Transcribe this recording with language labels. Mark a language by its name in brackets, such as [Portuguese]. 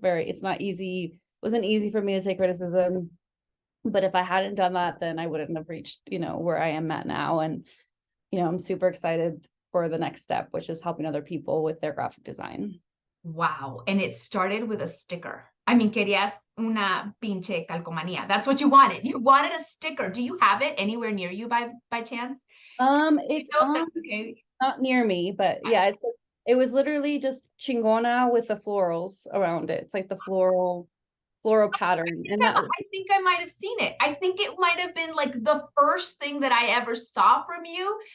[English] It's not easy. Wasn't easy for me to take criticism. But if I hadn't done that, then I wouldn't have reached, where I am at now. And, I'm super excited for the next step, which is helping other people with their graphic design. Wow. And it started with a sticker. [Spanish] I mean, querías una pinche calcomanía. [English] That's what you wanted. You wanted a sticker. Do you have it anywhere near you by chance? It's No, that's okay. not near me, but yeah, it's It was literally just Chingona with the florals around it. It's like the floral pattern. And that I think I might have seen it. I think it might have been like the first thing that I ever saw from you.